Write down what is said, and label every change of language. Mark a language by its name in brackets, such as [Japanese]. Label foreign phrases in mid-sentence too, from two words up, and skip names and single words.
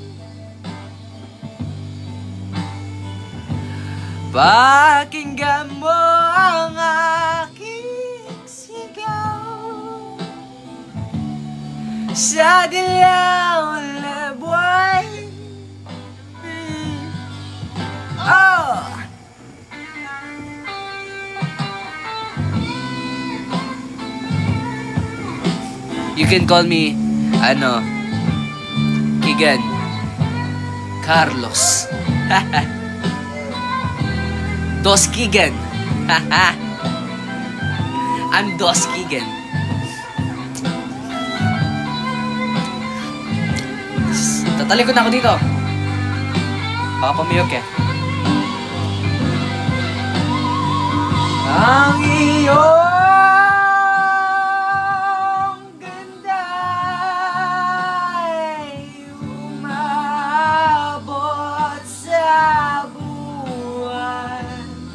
[Filipino] Pakinggan mo ang aking sigaw sa dilaw na buwan. Oh! [English] You can call me, Kigan Carlos. Dos Kigan. I'm Dos Kigan. [Filipino] Tatalikod na ako dito. Baka pamiyok eh. Ang iyong ganda ay umabot sa buwan.